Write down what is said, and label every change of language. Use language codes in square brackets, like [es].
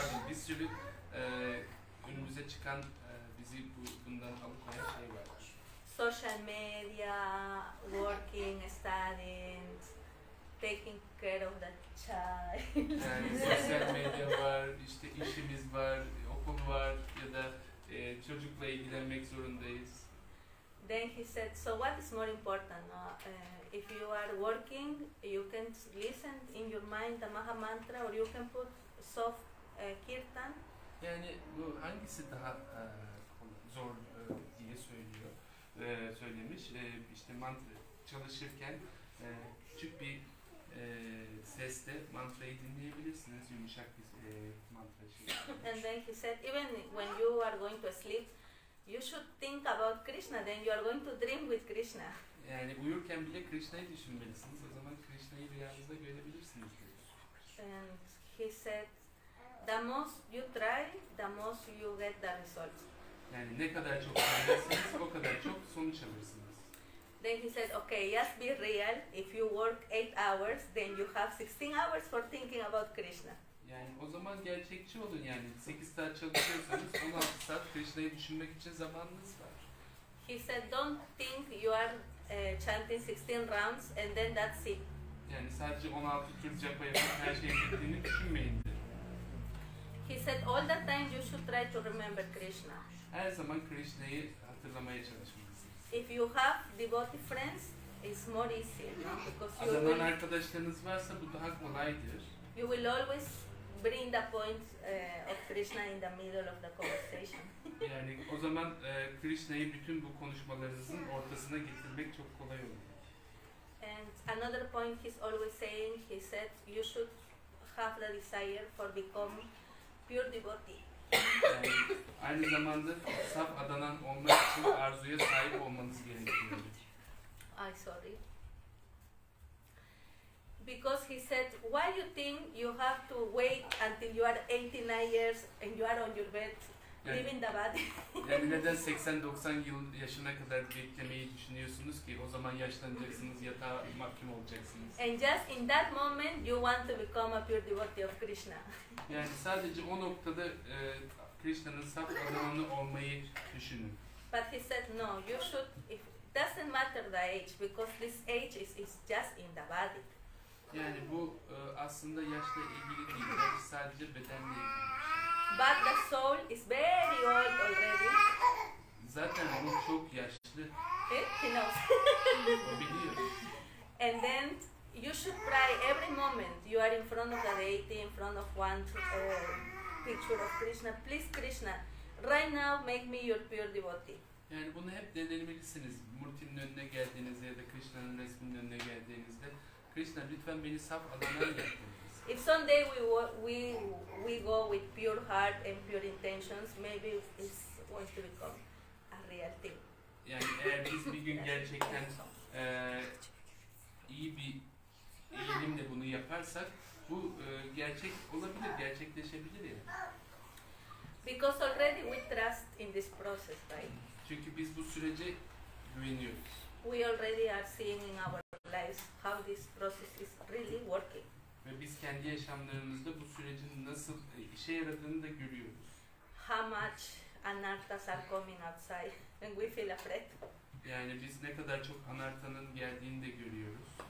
[tr] Bir sürü önümüze çıkan bizi bundan alıkoyan şey var. [en] social media, working, studying, taking care of the child. [tr] Yani sosyal medya var, işte işimiz var, okul var ya da çocukla ilgilenmek zorundayız. [en] Then he said, so what is more important? If you are working, you can listen in your mind the Maha Mantra, or you can put soft kirtan. [tr] Yani bu hangisi daha zor diye söylemiş. İşte mantra çalışırken küçük bir sesle mantrayı dinleyebilirsiniz, yumuşak bir mantra şey. [en] And then he said, even when you are going to sleep, you should think about Krishna, then you are going to dream with Krishna. [tr] Yani uyurken bile Krishna'yı düşünmelisiniz. O zaman Krishna'yı rüyanızda görebilirsiniz diyor. [en] And he said, the most you try, the most you get the result. [tr] Yani ne kadar çok denerseniz o kadar çok sonuç alırsınız. [en] Then he said, okay, just be real. If you work 8 hours, then you have 16 hours for thinking about Krishna. [tr] Yani o zaman gerçekçi olun, yani 8 saat çalışıyorsanız 16 saat Krishna'yı düşünmek için zamanınız var. [en] He said, don't think you are chanting 16 rounds and then that's it. [tr] Yani sadece 16 tur japa yapıp her şeyin bittiğini düşünmeyin. [en] He said, all the time you should try to remember Krishna. [tr] Her zaman Krishna'yı hatırlamaya çalışmalısınız. [en] If you have devotee friends, it's more easy, no? Because you [tr] Adanan [en] will, [tr] arkadaşlarınız varsa bu daha kolaydır. [en] you will always bring the point of Krishna in the middle of the conversation. [tr] Yani o zaman Krishna'yı bütün bu konuşmalarınızın ortasına getirmek çok kolay olur. [en] And another point he's always saying, he said, you should have the desire for becoming pure devotee. [tr] Yani aynı zamanda saf adanan olmak için arzuya sahip olmanız gerekiyor. [en] Sorry. Because he said, why you think you have to wait until you are 89 years and you are on your bed, living the body? [tr] Yani neden 80-90 yıl yaşına kadar beklemeyi düşünüyorsunuz ki? O zaman yaşlanacaksınız, yatağa mahkum olacaksınız. [en] And just in that moment you want to become a pure devotee of Krishna. [tr] Yani sadece o noktada Krishna'nın saf adananı olmayı düşünün. [en] But he said, no, you should, it doesn't matter the age, because this age is just in the body. [tr] Yani bu aslında yaşla ilgili değil, belki sadece bedenle ilgili. [en] But the soul is very old already. [tr] Zaten o çok yaşlı, [en] He knows. [tr] o biliyor. [en] And then you should pray every moment you are in front of the deity, in front of one picture of Krishna. Please Krishna, right now make me your pure devotee. [tr] Yani bunu hep denemelisiniz. Murti'nin önüne geldiğinizde ya da Krishna'nın resminin önüne geldiğinizde, Krishna lütfen beni saf adana yapın. [en] If someday we go with pure heart and pure intentions, maybe it's going to become a real thing. [tr] Yani eğer biz bir gün gerçekten iyi bir eğilimle bunu yaparsak, bu gerçek olabilir, gerçekleşebilir yani. [en] Because already we trust in this process, right? [tr] Çünkü biz bu sürece güveniyoruz. [en] We already are seeing in our lives how this process is really working. [tr] Ve biz kendi yaşamlarımızda bu sürecin nasıl işe yaradığını da görüyoruz. [en] How much anarthas are coming outside and we feel afraid. [tr] Yani biz ne kadar çok anartanın geldiğini de görüyoruz.